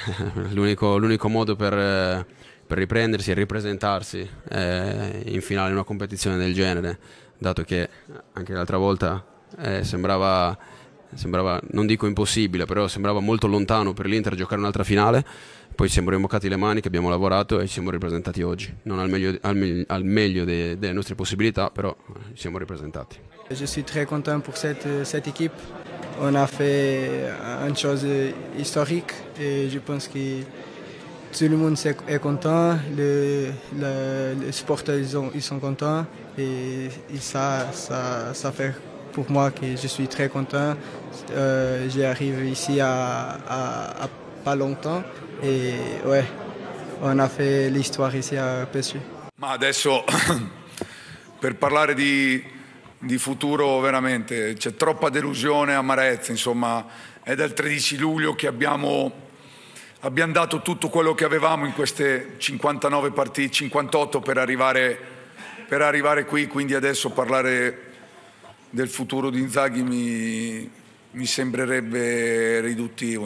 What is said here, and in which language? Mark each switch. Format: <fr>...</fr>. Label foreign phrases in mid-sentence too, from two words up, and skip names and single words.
<it>L'unico modo per riprendersi e ripresentarsi in finale in una competizione del genere, dato che anche l'altra volta sembrava, non dico impossibile, però sembrava molto lontano per l'Inter giocare un'altra finale. Poi ci siamo rimboccati le maniche, abbiamo lavorato e ci siamo ripresentati oggi, non al meglio delle nostre possibilità, però ci siamo ripresentati.</it> <fr>Je suis très content pour cette équipe. On a fait une chose historique et je pense que tout le monde est content, les supporters ils sont contents, et ça fait pour moi que je suis très content. J'arrive ici à pas longtemps, et ouais, on a fait l'histoire ici à PSG.</fr> <it>Ma adesso per parlare di futuro veramente c'è troppa delusione, amarezza, insomma è dal 13 luglio che abbiamo dato tutto quello che avevamo in queste 59 partite, 58 per arrivare qui, quindi adesso parlare del futuro di Inzaghi mi sembrerebbe riduttivo.</it>